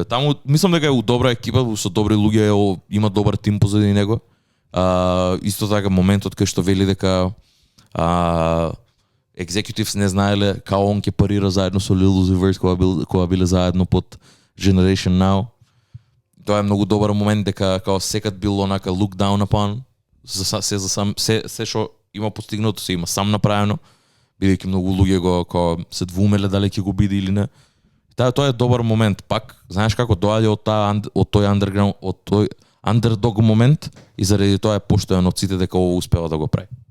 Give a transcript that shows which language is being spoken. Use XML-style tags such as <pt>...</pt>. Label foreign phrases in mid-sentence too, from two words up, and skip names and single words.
<mk>Таму мислам дека е у добра екипа, со добри луѓе, има добар тим позади него. Исто така моментот кај што вели дека executives не знаеле као он ќе парира заедно со Lil Uzi Vert кога биле заедно под Generation Now. Тоа е многу добар момент дека као секад бил онака</mk> <en>look down upon</en> <mk>се што има постигнато се има сам направено, бидејќи многу луѓе го као се двумеле дали ќе го биде или не. Тоа е добар момент пак. Знаеш како доаѓа од тој underground, од тој underdog момент и заради тоа е поштоен од сите дека ово успева да го прави.</mk>